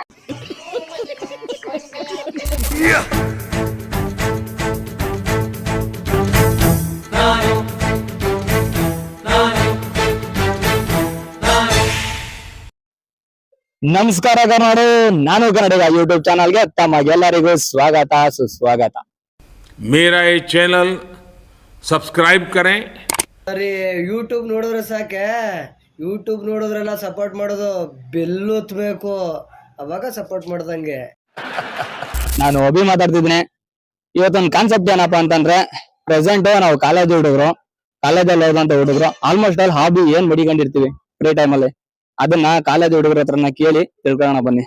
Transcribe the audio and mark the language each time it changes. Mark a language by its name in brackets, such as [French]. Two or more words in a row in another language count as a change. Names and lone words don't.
[Kannada] ನಮಸ್ಕಾರ ಕರ್ನಾಡು, ನಾನು ಕನ್ನಡಿಗ ಯೂಟ್ಯೂಬ್ ಚಾನಲ್ಗೆ ತಮಗೆಲ್ಲರಿಗೂ ಸ್ವಾಗತ ಸುಸ್ವಾಗತ. [Hindi] मेरा ये चैनल सब्सक्राइब करें. [Kannada] ಅರೆ ಯೂಟ್ಯೂಬ್ ನೋಡಿದ್ರೆ ಸಾಕೆ, ಯೂಟ್ಯೂಬ್ ನೋಡಿದ್ರೆಲ್ಲ ಸಪೋರ್ಟ್ ಮಾಡೋದು ಬೆಲ್ ಒತ್ತಬೇಕು, ಅವಾಗ ಸಪೋರ್ಟ್ ಮಾಡ್ದಂಗೆ. ನಾನು ಅಭಿ ಮಾತಾಡ್ತಿದ್ದೀನಿ. ಇವತ್ತೊಂದು ಕಾನ್ಸೆಪ್ಟ್ ಏನಪ್ಪಾ ಅಂತಂದ್ರೆ, ಪ್ರೆಸೆಂಟ್ ನಾವು ಕಾಲೇಜ್ ಹುಡುಗರು, ಕಾಲೇಜಲ್ಲಿ ಓದಂತ ಹುಡುಗರು [English] almost all hobby [Kannada] ಏನ್ ಮಡಿಕೊಂಡಿರ್ತೀವಿ [English] free time [Kannada] ಅಲ್ಲಿ, ಅದನ್ನ ಕಾಲೇಜ್ ಹುಡುಗರ ಹತ್ರನ ಕೇಳಿ ತಿಳ್ಕೊಳ್ಳೋಣ ಬನ್ನಿ.